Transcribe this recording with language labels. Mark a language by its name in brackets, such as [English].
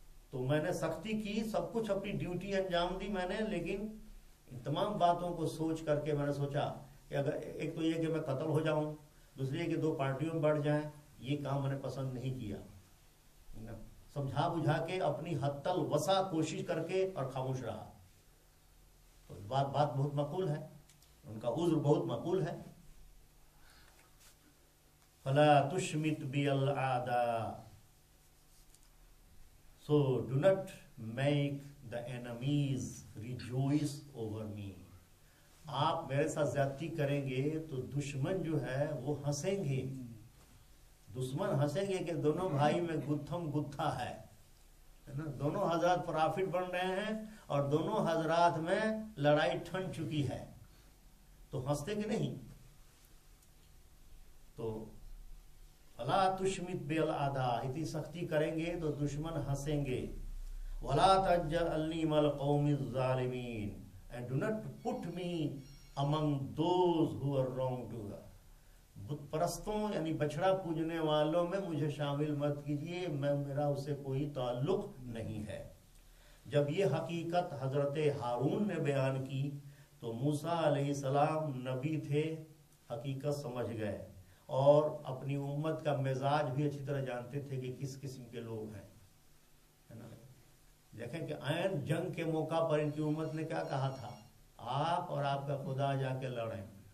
[Urdu] تو میں نے سختی کی، سب کچھ اپنی ڈیوٹی انجام دی میں نے، لیکن ان تمام باتوں کو سوچ کر کے میں نے سوچا کہ اگر ایک تو یہ کہ میں قتل ہو جاؤں، دوسری یہ کہ دو پارٹیوں میں بڑھ جائیں، یہ کام میں نے پسند نہیں کیا. سمجھا بجھا کے اپنی حد الوسع کوشش کر کے اور خاموش رہا. تو بات بہت معقول ہے، ان کا عذر بہت معقول ہے. [Arabic] فلا تشمت بی الاعداء، [English] so do not make the enemies rejoice over me. [Urdu] آپ میرے ساتھ زیادتی کریں گے تو دشمن جو ہے وہ ہنسیں گے. دشمن ہنسیں گے کہ دونوں بھائی میں گتھم گتھا ہے نا. دونوں حضرات پرافٹ بن رہے ہیں اور دونوں حضرات میں لڑائی ٹھن چکی ہے، تو ہنستے کہ نہیں. تو [Arabic] وَلَا تُشْمِتْ بِالْأَعْدَاءِ، [Urdu] اتنی سختی کریں گے تو دشمن ہنسیں گے. [Arabic] وَلَا تَجْعَلْنِي مَعَ الْقَوْمِ الظَّالِمِينَ، [English] and do not put me among those who are wrongdoer. [Urdu] بت پرستوں یعنی بچڑا پوجنے والوں میں مجھے شامل مت کیجیے، میرا اسے کوئی تعلق نہیں ہے. جب یہ حقیقت حضرت ہارون نے بیان کی تو موسیٰ علیہ السلام نبی تھے، حقیقت سمجھ گئے، اور اپنی امت کا مزاج بھی اچھی طرح جانتے تھے کہ کس قسم کے لوگ ہیں، ہے نا۔ دیکھیں کہ عین جنگ کے موقع پر ان کی امت نے کیا کہا تھا، آپ اور آپ کا خدا جا کے لڑیں،